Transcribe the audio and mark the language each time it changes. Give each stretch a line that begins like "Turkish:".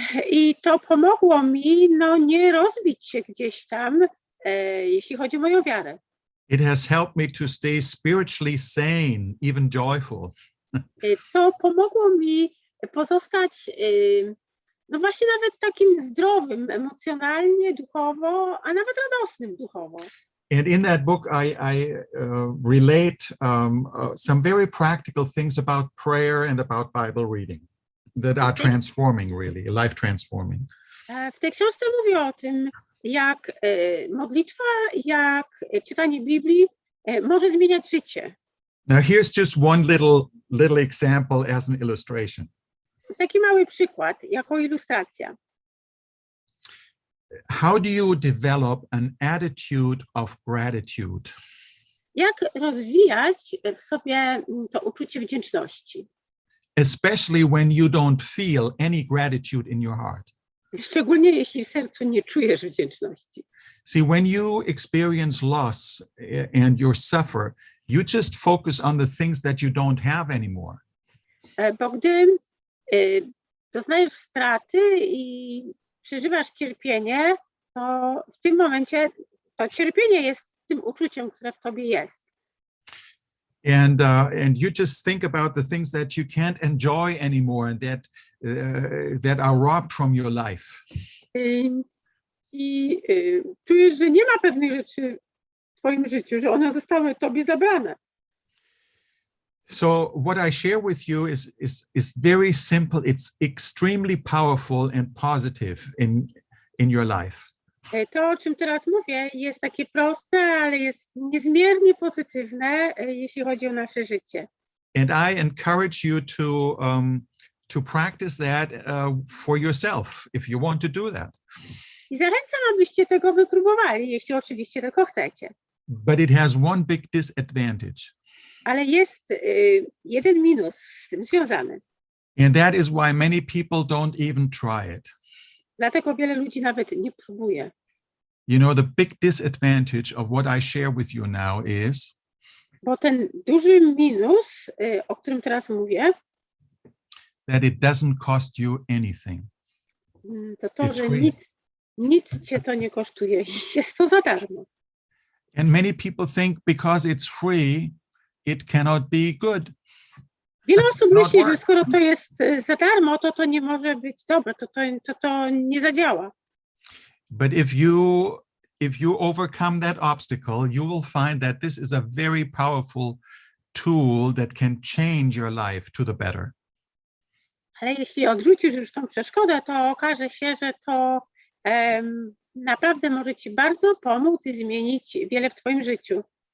Polish: I to pomogło mi nie rozbić się gdzieś tam, jeśli chodzi o moją wiarę.
English: It has helped me to stay spiritually sane, even joyful.
Polish: To pomogło mi pozostać właśnie nawet takim zdrowym emocjonalnie, duchowo, a nawet radosnym duchowo.
English: And in that book, I relate some very practical things about prayer and about Bible reading that are transforming, really, life transforming.
Polish: W tej książce mówię o tym, jak modlitwa, jak czytanie Biblii może zmieniać życie.
English: Now, here's just one little example as an illustration.
Polish: Taki mały przykład, jako ilustracja.
English: How do you develop an attitude of gratitude?
Polish: Jak rozwijać w sobie to uczucie wdzięczności?
English: Especially when you don't feel any gratitude in your heart.
Polish: Szczególnie jeśli w sercu nie czujesz wdzięczności.
English: See, when you experience loss and you suffer, you just focus on the things that you don't have anymore.
Polish: Bo gdy doznajesz straty i przeżywasz cierpienie, to w tym momencie to cierpienie jest tym uczuciem, które w tobie jest.
English: And you just think about the things that you can't enjoy anymore and that are robbed from your life.
Polish: I czujesz, że nie ma pewnych rzeczy w twoim życiu, że one zostały tobie zabrane.
English: So what I share with you is very simple. It's extremely powerful and positive in your life.
Polish: To, o czym teraz mówię, jest takie proste, ale jest niezmiernie pozytywne, jeśli chodzi o nasze życie.
English: And I encourage you to practice that for yourself, if you want to do that.
Polish: I zachęcam, abyście tego wypróbowali, jeśli oczywiście tylko chcecie.
English: But it has one big disadvantage.
Polish: Ale jest jeden minus z tym związany.
English: And that is why many people don't even try it.
Polish: Dlatego wiele ludzi nawet nie próbuje.
English: You know, the big disadvantage of what I share with you now is
Polish: Bo ten duży minus, o którym teraz mówię,
English: that it doesn't cost you anything.
Polish: to, że nic cię to nie kosztuje. Jest to za darmo.
English: And many people think because it's free, it cannot be good.
Polish: Wiele osób myśli, że skoro to jest za darmo, to nie może być dobre, to nie zadziała.
English: But if you overcome that obstacle, you will find that this is a very powerful tool that can change your life to the better.
Polish: Ale jeśli odrzucisz już tą przeszkodę, to okaże się, że to naprawdę może ci bardzo pomóc i zmienić wiele w twoim życiu.